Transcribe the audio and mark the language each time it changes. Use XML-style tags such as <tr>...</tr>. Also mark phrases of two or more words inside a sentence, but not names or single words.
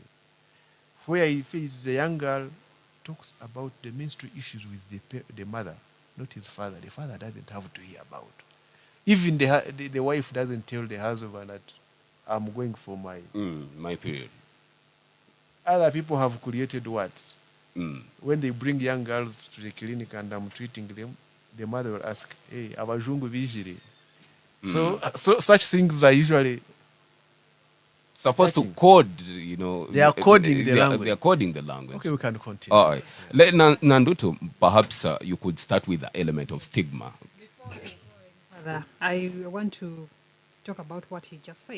<en>Where if it's a young girl talks about the menstrual issues with the mother, not his father, the father doesn't have to hear about. Even the wife doesn't tell the husband that I'm going for My period. Other people have created words. When they bring young girls to the clinic and I'm treating them, the mother will ask,</en> <nyn>hey, abajungu bijiri.</nyn> <en>So such things are usually supposed to code, you know. They are coding the language. They are coding the language. Okay, we can continue. All right. Let Nanduto, perhaps you could start with the element of stigma. Further, I want to talk about what he just said.</en>